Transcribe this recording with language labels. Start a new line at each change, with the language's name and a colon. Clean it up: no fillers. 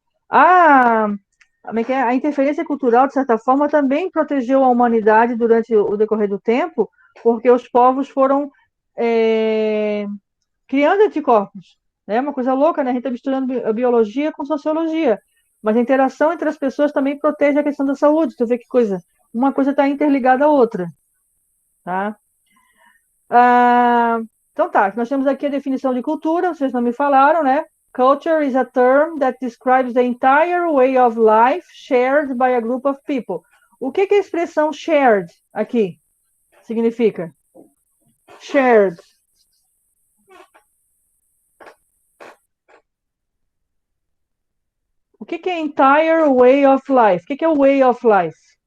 Portuguese: A, como é que é? A interferência cultural, de certa forma, também protegeu a humanidade durante o decorrer do tempo, porque os povos foram é, criando anticorpos. É uma coisa louca, né? A gente está misturando a biologia com sociologia. Mas a interação entre as pessoas também protege a questão da saúde. Tu vê que coisa? Uma coisa está interligada à outra, tá? Ah, então tá, nós temos aqui a definição de cultura, vocês não me falaram, né?
English: Culture is a term that describes the entire way of life shared by a group of people.
Portuguese: O que a expressão shared aqui significa? Shared. O que é
English: entire way of life?
Portuguese: O que é o
English: way of life?